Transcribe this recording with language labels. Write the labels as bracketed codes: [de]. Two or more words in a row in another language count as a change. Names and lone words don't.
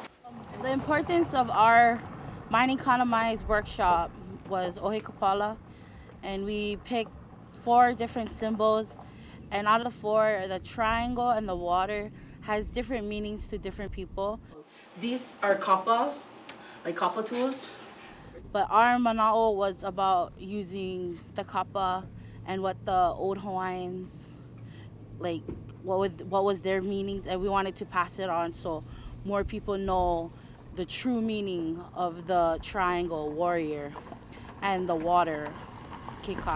[en] The importance of our Mining Kanamai's workshop was ʻOhekapala, and we picked 4 different symbols, and out of the 4, the triangle and the water has different meanings to different people. These are kapa, like kapa tools. But our manaʻo was about using the kapa and what the old Hawaiians, like, what was their meanings, and we wanted to pass it on so more people know the true meaning of the triangle warrior and the water kekai.